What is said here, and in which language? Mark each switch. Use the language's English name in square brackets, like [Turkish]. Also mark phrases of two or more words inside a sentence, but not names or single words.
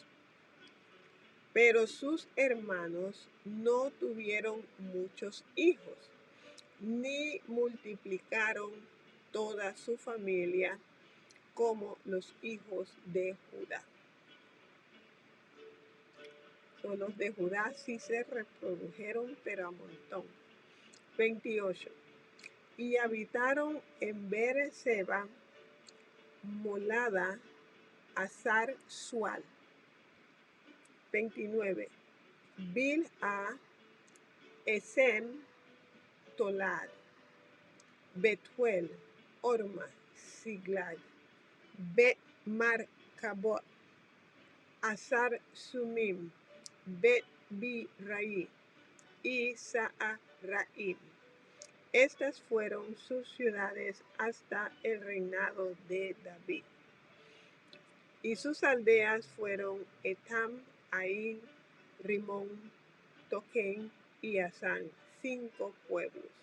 [Spanish] Pero sus hermanos no tuvieron muchos hijos, ni multiplicaron toda su familia como los hijos de Judá. Los de Judá sí se reprodujeron, pero a montón. 28. Y habitaron en Beerseba, Molada, Hazar Sual. 29. Bilha, Esem, Tolad, Betuel, Orma, Siglag, Bet Marcabot, Hazar Sumim, Bet Birai y Saaraim. Estas fueron sus ciudades hasta el reinado de David. Y sus aldeas fueron Etam, Ain, Rimón, Toquén y Asán, 5 pueblos.